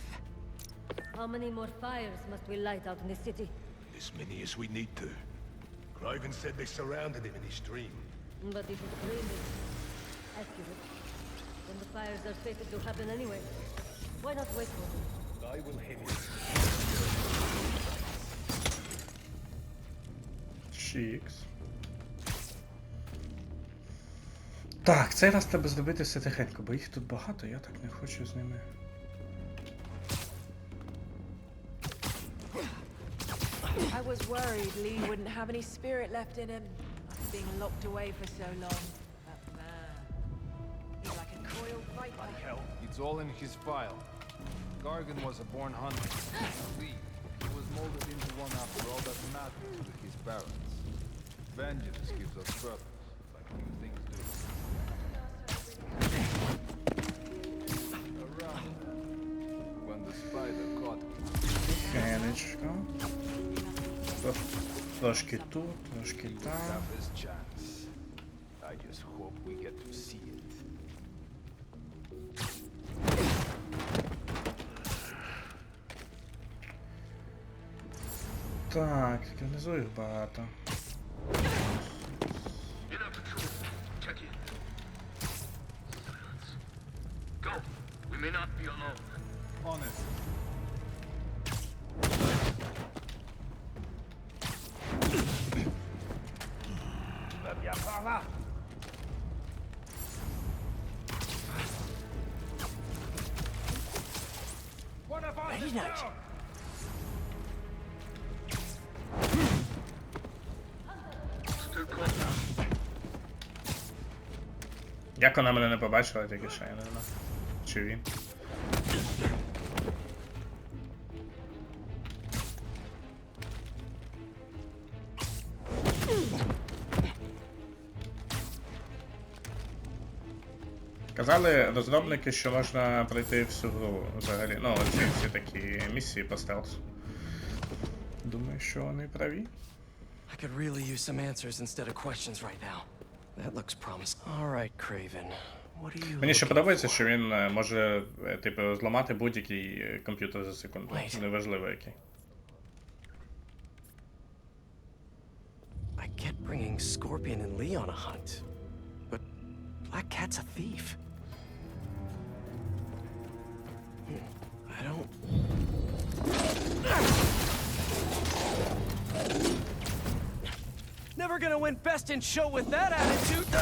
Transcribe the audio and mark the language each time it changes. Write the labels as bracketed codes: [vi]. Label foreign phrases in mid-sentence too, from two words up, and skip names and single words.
[en] How many more fires must we light out in the city? As many as we need to. Craven said they surrounded him in his dream. But if his dream is accurate, then the fires are fated to happen anyway. Why not wait for them? I will head in. Чікс. [uk] Так, цей раз треба зробити все тихенько, бо їх тут багато, я так не хочу з ними. [en] I was worried Lee wouldn't have any spirit left in him after being locked away for so long. But man, he's like a coiled viper. Hell, it's all in his file. Gargan was a born hunter. Lee, he was molded into one after all that mattered to his parents. Vengeance gives us purpose, like new things do. Around when the spider caught me. [uk] Тихенечко. Трошки тут, трошки там. [en] Have his chance. I just hope we get to see it. [uk] Так, внизу їх багато. [en] Go. We may not be alone. On it. [fr] Viens par là. [en] One of us is down. [uk] Як вона мене не побачила, тільки що я не знаю. Чи він? Казали розробники, що можна пройти всю гру взагалі. Ну, оці всі такі місії по стелсу. Думаю, що вони праві. [en] I could really use some answers instead of questions right now. That looks promising. All right, Craven. What are you [uk] Мені ще подобається, що він може, типу, зламати будь-який комп'ютер за секунду. Неважливо який. [en] I get bringing Scorpion and Lee on a hunt, but Black Cat's a thief. I don't... Never gonna win best in show with that attitude.